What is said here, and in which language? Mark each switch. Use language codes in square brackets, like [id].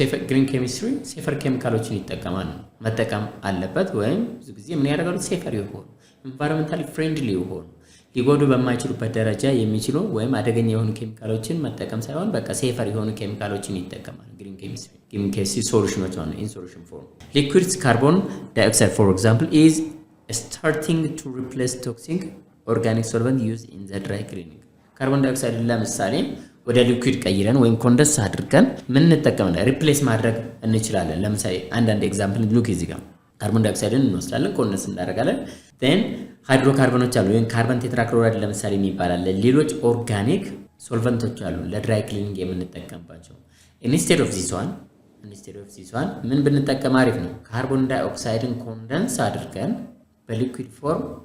[am] green chemistry safer chemicals ይጠቀማል ነው መጠቀም አለበት ወይም ብዙ ጊዜ ምን ያደርጋሉ safer ይሆኑ environmentally friendly ይሆኑ ሊጎዱ በማይችሉበት ደረጃ የሚችሉ ወይም አደገኛ የሆኑ ኬሚካሎችን መጠቀም ሳይሆን በቃ ሴፈር የሆኑ ኬሚካሎችን ይጠቀማል ግሪን ኬሚስትሪ ሶሉሽኖች ነው [en] in solution form. liquid carbon dioxide for example is starting to replace toxic organic solvent used in the dry cleaning. [am] ካርቦን ዳይኦክሳይድ ለምሳሌ ወደ ሊኩዊድ ቀይረን ወይም ኮንደንስ አድርገን ምን እንጠቀማለን ሪፕሌስ ማድረግ እንችላለን። ለምሳሌ አንድ ኤግዛምፕል ሉክ እዚህ ጋር ካርቦን ዳይኦክሳይድን እንወስዳለን ኮንደንስ እናደርጋለን then ሃይድሮካርቦኖች አሉ ወይም ካርበን ቴትራክሎራይድ ለምሳሌ የሚባላል ሌሎች ኦርጋኒክ ሶልቨንቶች አሉ ለድራይ ክሊኒንግ የምንጠቀምባቸው [en] instead of this one [am] ምን ብንጠቀም አሪፍ ነው ካርቦን ዳይኦክሳይድን ኮንደንስ አድርገን በሊኩዊድ ፎርም